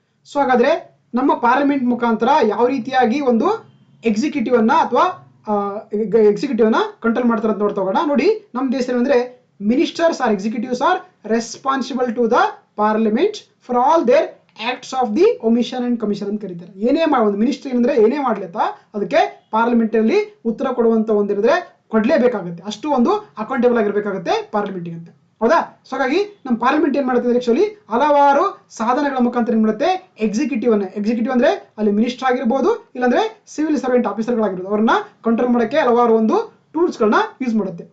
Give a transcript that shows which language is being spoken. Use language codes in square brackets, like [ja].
[kn] So ಹಾಗಾದ್ರೆ ನಮ್ಮ parliament ಮುಖಾಂತರ ಯಾವ ರೀತಿಯಾಗಿ ಒಂದು ಎಕ್ಸಿಕ್ಯೂಟಿವ್ ಅನ್ನ ಅಥವಾ ಎಕ್ಸಿಕ್ಯೂಟಿವ್ ಅನ್ನ ಕಂಟ್ರೋಲ್ ಮಾಡ್ತಾರೆ ಅಂತ ನೋಡ್ತಾ ಹೋಗೋಣ. ನೋಡಿ ನಮ್ಮ ದೇಶದಲ್ಲಿ ಅಂದ್ರೆ [en] ministers or executives are responsible to the parliament for all their acts of the omission and commission [kn] ಅಂತ ಕರೀತಾರೆ. ಏನೇ ಒಂದು ಮಿನಿಸ್ಟ್ರಿ ಅಂದ್ರೆ ಏನೇ ಮಾಡ್ಲತ್ತಾ ಅದಕ್ಕೆ ಪಾರ್ಲಿಮೆಂಟ್ ಅಲ್ಲಿ ಉತ್ತರ ಕೊಡುವಂತ ಒಂದಿದ್ರೆ ಕೊಡ್ಲೇಬೇಕಾಗುತ್ತೆ, ಅಷ್ಟು ಒಂದು ಅಕೌಂಟೇಬಲ್ ಆಗಿರ್ಬೇಕಾಗುತ್ತೆ ಪಾರ್ಲಿಮೆಂಟ್ಗೆ ಅಂತ ಹೌದಾ. ಸೊ ಹಾಗಾಗಿ ನಮ್ಮ ಪಾರ್ಲಿಮೆಂಟ್ ಏನ್ ಮಾಡುತ್ತೆ ಆಕ್ಚುಲಿ ಹಲವಾರು ಸಾಧನಗಳ ಮುಖಾಂತರ ಏನ್ ಮಾಡುತ್ತೆ ಎಕ್ಸಿಕ್ಯೂಟಿವ್ ಅಂದ್ರೆ ಅಲ್ಲಿ ಮಿನಿಸ್ಟರ್ ಆಗಿರ್ಬೋದು, ಇಲ್ಲಾಂದ್ರೆ ಸಿವಿಲ್ ಸರ್ವೆಂಟ್ ಆಫೀಸರ್ಗಳಾಗಿರ್ಬೋದು, ಅವ್ರನ್ನ ಕಂಟ್ರೋಲ್ ಮಾಡಕ್ಕೆ ಹಲವಾರು ಒಂದು ಟೂಲ್ಸ್ ಗಳನ್ನ ಯೂಸ್ ಮಾಡುತ್ತೆ.